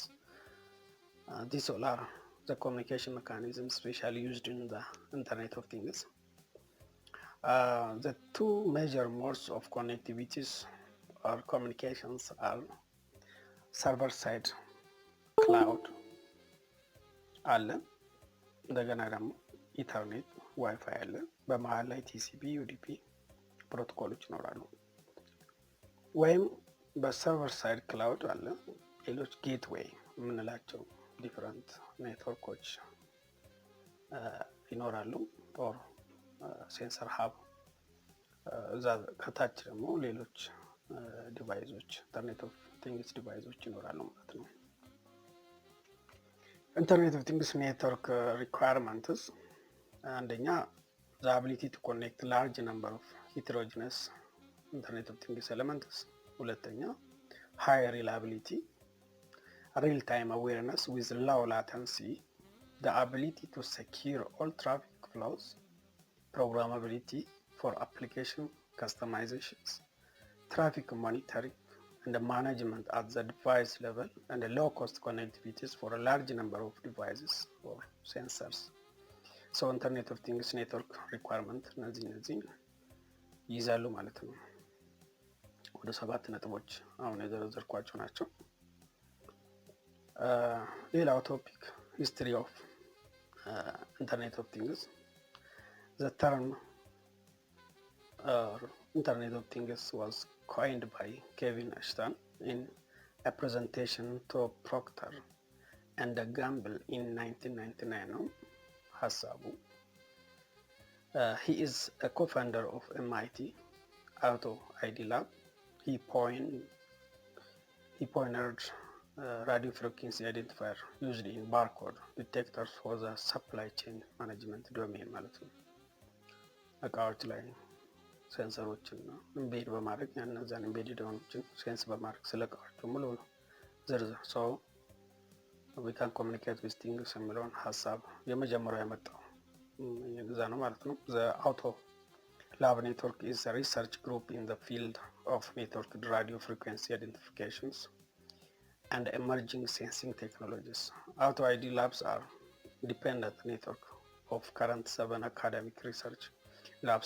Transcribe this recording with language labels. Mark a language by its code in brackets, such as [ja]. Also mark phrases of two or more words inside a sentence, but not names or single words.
[en] These all are the communication mechanisms specially used in the Internet of Things. The two major modes of connectivities or communications are server side cloud [am] አለ፣ እንደገና ደግሞ [en] ethernet wifi [am] አለ፣ በመሀል ላይ ቲሲፒ ዩዲፒ ፕሮቶኮሎች ይኖራሉ። ወይም [en] በserver side cloud [am] አለ፣ ሌሎች ጌትዌይ የምንላቸው [en] different networks [am] ይኖራሉ። ኦር [en] sensor hub [am] እዛ ከታች ደግሞ ሌሎች ዲቫይሶች ኢንተርኔት ኦፍ ቲንግስ ዲቫይሶች ይኖራሉ ማለት ነው። [en] Internet of Things network requirements አንደኛ the ability to connect large number of heterogeneous Internet of Things elements፣ ሁለተኛ high reliability real time awareness with low latency፣ the ability to secure all traffic flows፣ programmability for application customizations፣ traffic monitoring and management at the device level, and low cost connectivities for a large number of devices or sensors። So Internet of Things network requirement [am] እነዚህ ይይዛሉ ማለት ነው። ወደ 7 ነጥቦች አሁን የዘረዘርኳቸው ናቸው። ሌላው ቶፒክ [en] history of Internet of Things። The term Internet of Things was coined by Kevin Ashton in a presentation to Procter and Gamble in 1999 [am] ነው ሀሳቡ። [en] He is a co-founder of MIT IOT lab. He pioneered radio frequency identifier used in barcode detectors for the supply chain management domain ማለት [am] ነው። እቃዎች ላይ ሴንሰሮችን ኢምቤድ በማድረግ እነዛን ኢምቤድድ የሆኑትን ሴንስ በማድረግ ስለ እቃዎቹ ሙሉ ዝርዝር ሰው [en] we can communicate with things [am] የሚለውን ሀሳብ የመጀመሪያው ያመጣው የዛ ነው ማለት ነው። [en] The Auto Lab Network is a research group in the field of networked radio frequency identifications and emerging sensing technologies. Auto ID labs are independent network of current 7 academic research labs.